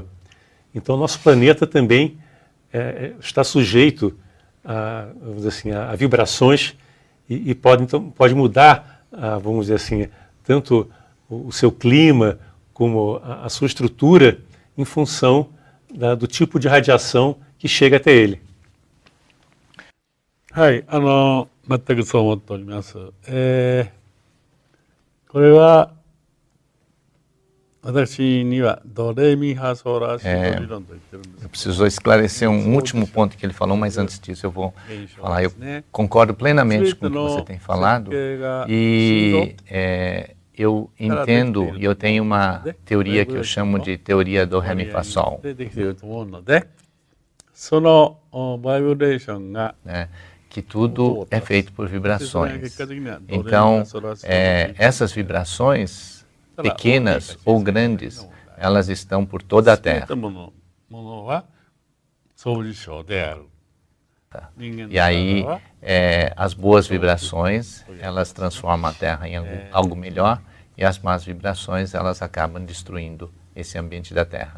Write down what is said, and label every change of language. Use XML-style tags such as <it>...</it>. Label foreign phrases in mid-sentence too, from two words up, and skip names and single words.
<pt>Então nosso planeta também está sujeito vamos dizer assim, a vibrações e pode mudar, vamos dizer assim, tanto o seu clima como a sua estrutura em função do tipo de radiação que chega até ele.</pt> <ja>はい、全くそう思っております。これは私にはドレミファソラシド理論と言ってるんです。</ja> <pt>Eu preciso esclarecer último ponto que ele falou, mas antes disso eu vou falar. Eu concordo plenamente com o que você tem falado e eu entendo e eu tenho uma teoria que eu chamo de teoria do Ré Mi Fá Sol.</pt> <ja>できていると思うので、そのバイブレーションが</ja> <pt>que tudo é feito por vibrações. Então, essas vibrações, pequenas ou grandes, elas estão por toda a Terra. E aí, as boas vibrações, elas transformam a Terra em algo melhor, e as más vibrações, elas acabam destruindo esse ambiente da Terra.</pt>